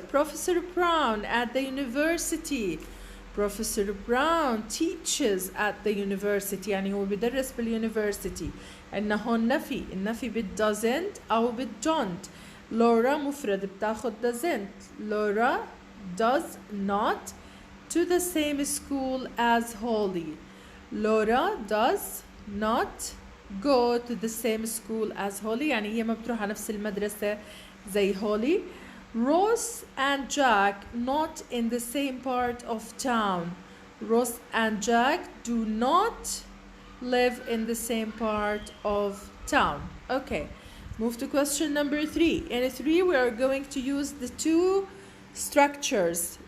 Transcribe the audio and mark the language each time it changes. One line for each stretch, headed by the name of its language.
English: Professor Brown at the university. Professor Brown teaches at the university.
Arabic: يعني هو بيدرس بالuniversity. عندنا هون نفي. النفي بال doesn't أو بال don't.
English: Laura
Arabic: مفرد بتاخد
English: doesn't. Laura does not to the same school as Holly. Laura does not go to the same school as Holly.
Arabic: يعني هي ما بتروح على نفس المدرسة زي Holly.
English: Ross and Jack not in the same part of town. Ross and Jack do not live in the same part of town. Okay, move to question number 3. In 3 we are going to use the two structures.